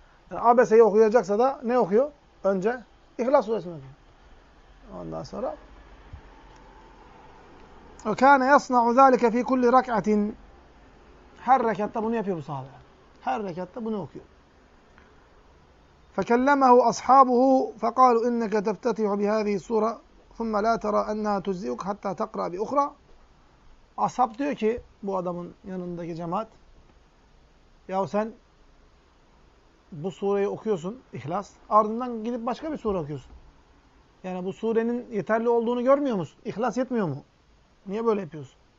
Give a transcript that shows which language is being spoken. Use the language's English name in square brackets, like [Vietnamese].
[Turkish] Yani abeseyi okuyacaksa da ne okuyor? Önce İhlas suresini okuyor. Ondan sonra [Arabic] وكان يصنع ذلك في كل ركعه [Turkish] her rekatta bunu yapıyor bu sahabe. Her rekatta bunu okuyor. [Arabic] فكلمه اصحابه فقالوا انك تفتتح بهذه السوره ثم لا ترى انها تجزئك حتى تقرا باخرى. [Turkish] Ashab diyor ki bu adamın yanındaki cemaat, ya sen bu sureyi okuyorsun İhlas, ardından gidip başka bir sure okuyorsun. Yani bu surenin yeterli olduğunu görmüyor musun? İhlas yetmiyor mu? Niye böyle yapıyorsun?